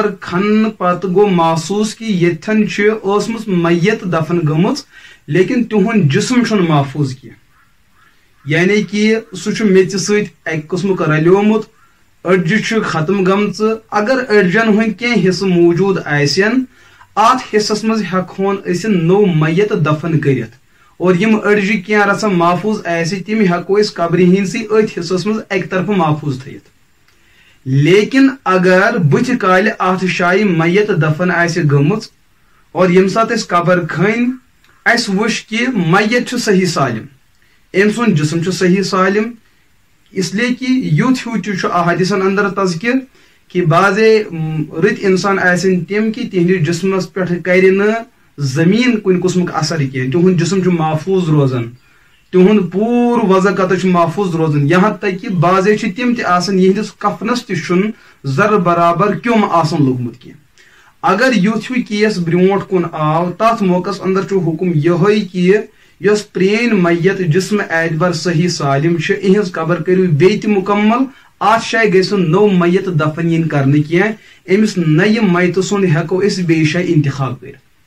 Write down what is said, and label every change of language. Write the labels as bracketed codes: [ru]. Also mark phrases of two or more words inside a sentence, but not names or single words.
[ks] کھننہٕ پتہٕ گوٚو محسوٗس کہ ییٚتھٮ۪ن چھِ ٲسمٕژ میت دفن گٔمٕژ لیکن تِہُنٛد جسم چھُنہٕ محفوٗظ کینٛہہ یعنی کہ سُہ چھُ میژِ سۭتۍ اکہِ قٕسمُک رلیومُت أڈجہِ چھِ ختم گٔمژٕ اگر أڈجن ہٕنٛدۍ کینٛہہ حصہٕ موٗجوٗد آسن اتھ حصس منٛز ہٮ۪کہون أسۍ نوٚو میت دفن کٔرِتھ اور یم أڈجہِ کینٛہہ رژھا محفوٗظ آسہِ تِم ہٮ۪کو أسۍ قبرِ ہٕنٛدسٕے أتھۍ حصس منٛز اکہِ طرفہٕ محفوٗظ تھٲیِتھ. لیکن اگر بٕتھِ کالہِ اتھ جایہِ میت دفن آسہِ گٔمٕژ اور ییٚمہِ ساتہٕ أسۍ قبر کھٔنۍ اسہِ وٕچھ کہ میت چھُ صحیح سالم أمۍ سُنٛد جسم چھُ صحیح سالم اس لیے کہ یُتھ ہیوٗ تہِ چھُ احادیثن اندر تذکر کہ بعضے رٕتۍ انسان آسن تِم کہ تِہنٛدِس جسمس پٮ۪ٹھ کرِ نہٕ زمین کُنہِ قٕسمُک اثر کینٛہہ تِہُنٛد جسم چھُ محفوٗظ روزان تِہُنٛد پوٗرٕ وضع قطع چھُ محفوٗظ روزان [ur] یہاں تک کہ [ks] بعضے چھِ تِم تہِ آسان یِہنٛدِس کفنس تہِ چھُنہٕ ذرٕ برابر کیوٚم آسان لوٚگمُت کینٛہہ. اگر یُتھ ہیوٗ کیس برٛونٛٹھ کُن آو تتھ موقعس اندر چھُ حُکم یِہوے کہ یۄس پرٛٲنۍ میت جسم اعتبار صحیح سالم چھِ اِہنٛز قبر کٔرِو بیٚیہِ تہِ مُکمل اتھ جایہِ گژھِ نہٕ نوٚو میت دفن یِنۍ کرنہٕ کینٛہہ أمِس نَیہِ میتہٕ سُنٛد ہٮ۪کو أسۍ بیٚیہِ جایہِ انتخاب کٔرِتھ.